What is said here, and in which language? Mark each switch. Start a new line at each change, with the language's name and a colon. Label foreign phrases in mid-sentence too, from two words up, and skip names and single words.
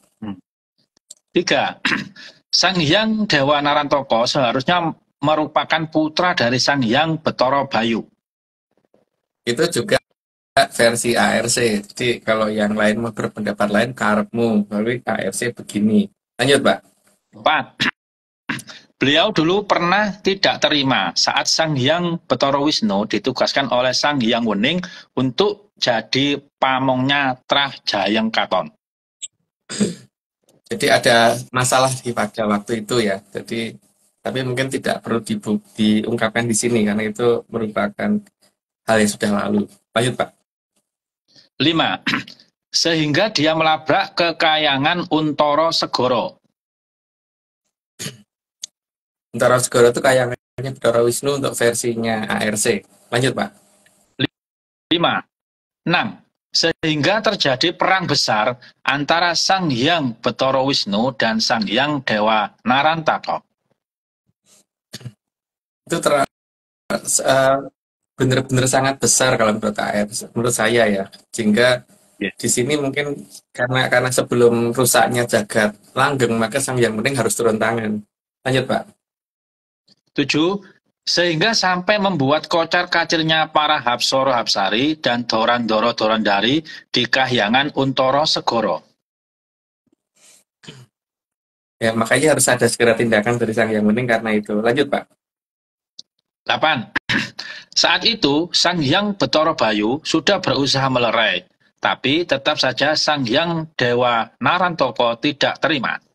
Indonesian: Tiga, Sang Hyang Dewa Narantoko seharusnya merupakan putra dari Sang Hyang Betara Bayu. Itu juga versi ARC. Jadi kalau yang lain mau berpendapat lain, karepmu. Lalu ARC begini. Lanjut, Pak. 4. Beliau dulu pernah tidak terima saat Sang Hyang Betara Wisnu ditugaskan oleh Sang Hyang Wening untuk jadi pamongnya Trah Jayeng Katon. Jadi ada masalah pada waktu itu ya. Jadi tapi mungkin tidak perlu diungkapkan di sini karena itu merupakan hal yang sudah lalu. Lanjut, Pak. 5. Sehingga dia melabrak ke Kahyangan Untara Segoro. Untara Segoro itu kayangannya Betara Wisnu untuk versinya ARC. Lanjut, Pak. 5. 6. Sehingga terjadi perang besar antara Sang Hyang Betara Wisnu dan Sang Hyang Dewa Narantaka. Itu benar-benar sangat besar kalau menurut saya ya. Sehingga di sini mungkin karena sebelum rusaknya jagat langgeng maka Sang Hyang Wening harus turun tangan. Lanjut, Pak. 7. Sehingga sampai membuat kocar-kacirnya para Hapsara Hapsari dan Dorandara Dorandari di Kahyangan Untara Segoro. Ya, makanya harus ada segera tindakan dari Sang Hyang Wening karena itu. Lanjut, Pak. 8. Saat itu, Sang Hyang Betara Bayu sudah berusaha melerai, tapi tetap saja Sang Hyang Dewa Narantoko tidak terima.